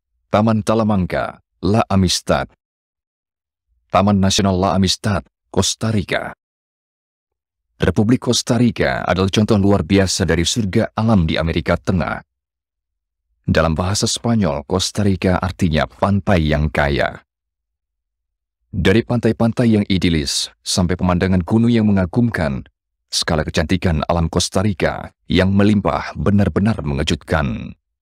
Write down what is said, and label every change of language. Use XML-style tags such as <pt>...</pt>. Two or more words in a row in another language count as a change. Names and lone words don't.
<id>Taman Talamanca, La Amistad. Taman Nasional La Amistad, Costa Rica. Republik Costa Rica adalah contoh luar biasa dari surga alam di Amerika Tengah. Dalam bahasa Spanyol, Costa Rica artinya pantai yang kaya. Dari pantai-pantai yang idilis sampai pemandangan gunung yang mengagumkan, skala kecantikan alam Costa Rica yang melimpah benar-benar mengejutkan.</id>